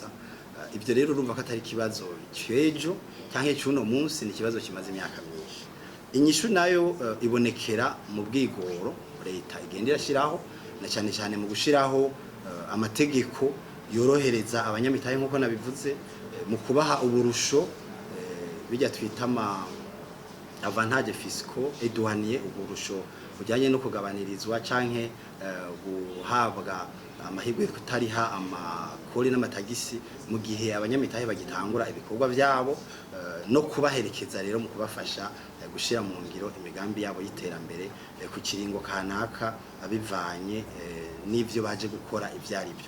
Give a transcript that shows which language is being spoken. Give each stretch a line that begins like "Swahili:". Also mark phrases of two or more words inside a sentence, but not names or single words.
Rundi: Ibyo rero urumva ko atari kibazo cy'ejo cyangwa cy'uno munsi, ni kibazo kimaze imyaka myinshi. Inyishu nayo ibonekera mu bwigoro leta igenda irashiraho, na cyane cyane mu gushiraho amategeko yorohereza abanyamitahe nk'uko nabivuze, mu kubaha uburusho bijya twita
French: avantage fiscaux et douaniers,
Rundi: uburusho bujyanye no kugabanirizwa canke guhabwa amahirwe kutariha amakori n'amatagisi mu gihe abanyamitahe bagitangura ibikorwa byabo, no kubaherekeza rero mu kubafasha gushira mu ngiro imigambi yabo y'iterambere ku kiringo kanaka abivanye n'ivyo baje gukora ivyari byo.